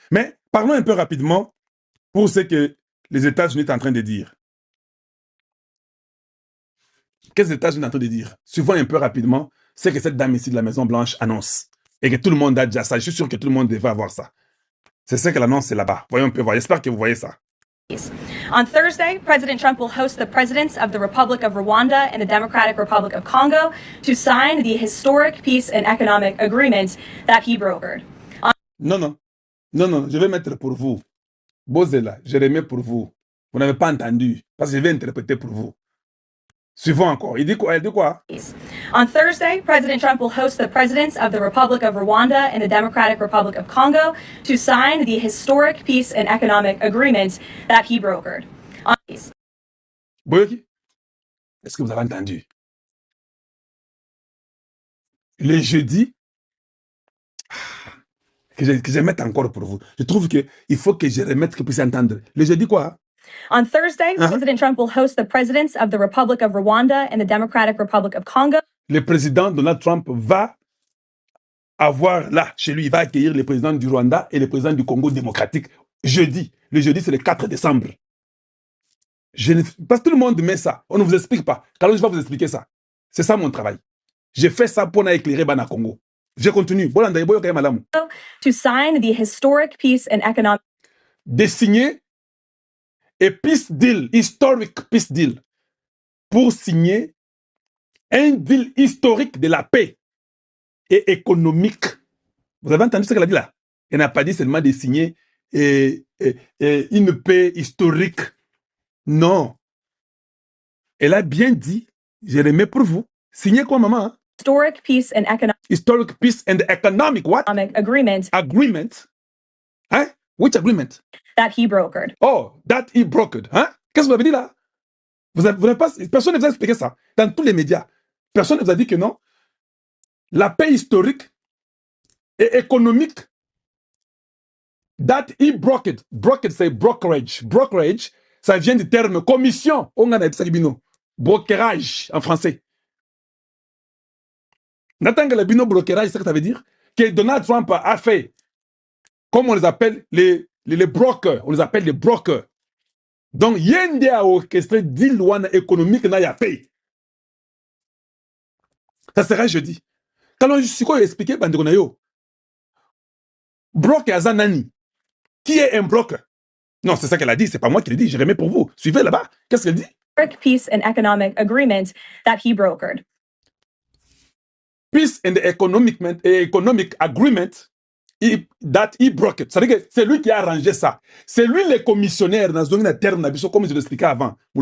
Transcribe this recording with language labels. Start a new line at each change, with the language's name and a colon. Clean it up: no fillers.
French: Mais parlons un peu rapidement pour ce que les États-Unis sont en train de dire. Qu'est-ce que les États-Unis sont en train de dire? Suivons un peu rapidement ce que cette dame ici de la Maison-Blanche annonce. Et que tout le monde a déjà ça. Je suis sûr que tout le monde devrait avoir ça. C'est ce qu'elle annonce là-bas. Voyons un peu voir. J'espère que vous voyez ça.
English: On Thursday, President Trump will host the presidents of the Republic of Rwanda and the Democratic Republic of Congo to sign the historic peace and economic agreement that he brokered.
French: Non, je vais mettre pour vous.
Lingala: Bozela,
French: je remets pour vous. Vous n'avez pas entendu, parce que je vais interpréter pour vous. Suivons encore. Il dit quoi? Elle dit quoi?
English: On Thursday, President Trump will host the presidents of the Republic of Rwanda and the Democratic Republic of Congo to sign the historic peace and economic agreement that he brokered.
Lingala: Boyoki,
French: est-ce que vous avez entendu? Le jeudi, que je mette encore pour vous. Je trouve qu'il faut que je remette que vous puissiez entendre. Le jeudi quoi?
English: On Thursday, President Trump will host the presidents of the Republic of Rwanda and the Democratic Republic of Congo.
French: Le président Donald Trump va avoir là, chez lui, il va accueillir le président du Rwanda et le président du Congo démocratique jeudi. Le jeudi, c'est le 4 décembre. Parce que tout le monde met ça. On ne vous explique pas. Quand je vais vous expliquer ça. C'est ça mon travail. J'ai fait ça pour éclairer Bana Congo. Je continue.
English: To sign the historic peace and economic.
French: De signer et
English: peace deal, historic peace deal,
French: pour signer un deal historique de la paix et économique. Vous avez entendu ce qu'elle a dit là? Elle n'a pas dit seulement de signer une paix historique. Non. Elle a bien dit, je remets pour vous, signer quoi, maman? Hein?
English: Historic peace and economic. Historic peace and economic what? Agreement. Agreement. Hein? Which agreement? That he brokered. Oh, that he brokered. Hein?
French: Qu'est-ce que vous avez dit là? Vous n'avez pas, personne ne vous a expliqué ça. Dans tous les médias, personne ne vous a dit que non. La paix historique et économique,
English: that he brokered.
French: Brokered, c'est brokerage. Brokerage, ça vient du terme commission. On a dit brokerage en français. N'attends que le
Lingala: bino
French: brokerage, c'est ce que ça veut dire? Que Donald Trump a fait, comme on les appelle les brokers, on les appelle les brokers. Donc,
Lingala: yende
French: a orchestré deal économique
Lingala: na ya
French: paix. Ça sera jeudi. Quand je suis expliqué, broker
Lingala: azanani.
French: Qui est un broker? Non, c'est ça qu'elle a dit, c'est pas moi qui l'ai dit, je remets pour vous. Suivez là-bas. Qu'est-ce qu'elle dit?
English: Peace and economic agreement that he brokered. Peace and economic agreement that he broke it.
French: C'est-à-dire que c'est lui qui a arrangé ça. C'est lui le commissionnaire dans un terme, comme je l'expliquais avant.